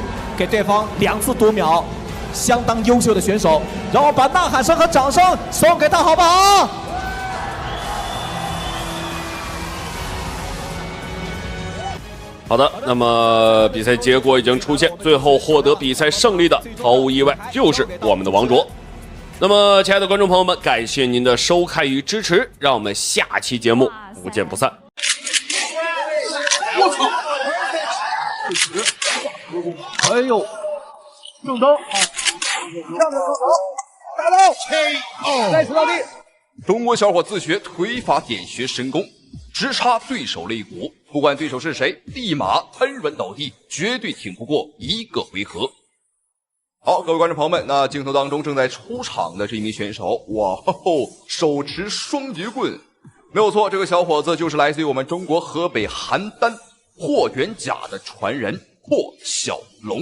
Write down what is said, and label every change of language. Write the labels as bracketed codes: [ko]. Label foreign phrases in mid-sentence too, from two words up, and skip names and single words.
[zh] 給對方2次讀秒，相當優秀的選手，讓我把吶喊聲和掌聲送給他，好不好？好的，那麼比賽結果已經出現，最後獲得比賽勝利的，毫無意外就是我們的王卓。那麼，親愛的觀眾朋友們，感謝您的收看與支持，讓我們下期節目不見不散。我操！哎呦，正蹬，打倒，再次倒地。中国小伙自学腿法点穴神功，直插对手肋骨，不管对手是誰，立馬瘫軟倒地，絕對挺不過1個回合。好，各位觀眾朋友們，那鏡頭當中正在出場的這一名選手，哇吼，手持雙截棍，沒有錯，這個小伙子就是來自於我們中國河北邯鄲霍元甲的傳人霍小龍。